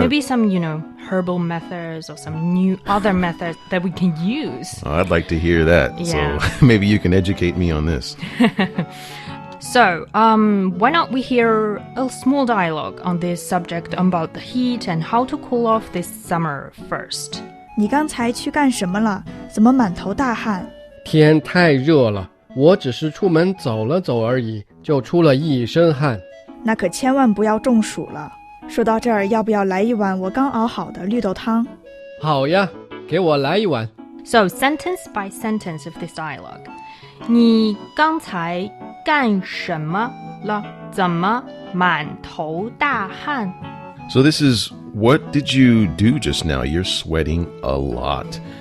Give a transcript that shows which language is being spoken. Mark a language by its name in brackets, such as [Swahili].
[English] Maybe some, herbal methods or some new other methods that we can use. Oh, I'd like to hear that. Yeah. So maybe you can educate me on this. So, why not we hear a small dialogue on this subject about the heat and how to cool off this summer first. [Chinese] 你刚才去干什么了？怎么满头大汗？天太热了，我只是出门走了走而已，就出了一身汗。那可千万不要中暑了。说到这儿，要不要来一碗我刚熬好的绿豆汤？好呀，给我来一碗。 [English] So, sentence by sentence of this dialogue. [Chinese] 你刚才干什么了？怎么满头大汗？ [English] So this is, what did you do just now? You're sweating a lot.